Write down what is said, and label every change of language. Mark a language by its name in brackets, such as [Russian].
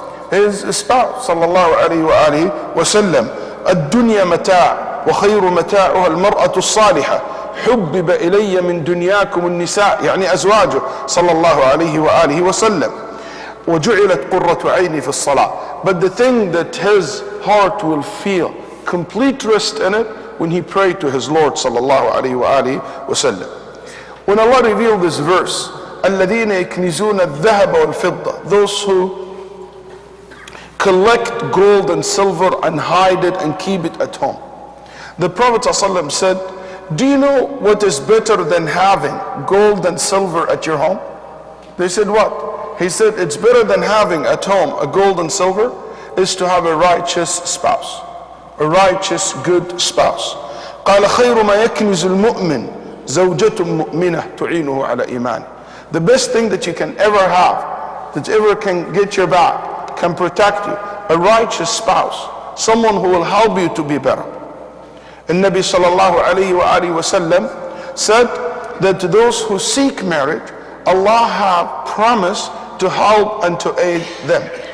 [English] Is his spouse sallallahu alayhi wa sallam. [Arabic] الدنيا متاع وخير متاعها المرأة الصالحة حبب إلي من دنياكم النساء يعني أزواجه صلى الله عليه وآله وسلم وجعلت قرة عيني في الصلاة. [English] But the thing that his heart will feel complete rest in it when he prayed to his Lord [Arabic] صلى الله عليه وآله وسلم. [English] When Allah revealed this verse, [Arabic] الذين يكنزون الذهب والفضة, [English] those who collect gold and silver and hide it and keep it at home. The Prophet ﷺ said, do you know what is better than having gold and silver at your home? They said, what? He said, it's better than having at home a gold and silver is to have a righteous spouse, a righteous good spouse. [Arabic] قال خير ما يكنز المؤمن زوجة مؤمنة تعينه على إيمان. [English] The best thing that you can ever have, that ever can get your back, can protect you, a righteous spouse, someone who will help you to be better. And Nabi sallallahu alayhi wa sallam said that to those who seek marriage, Allah have promised to help and to aid them.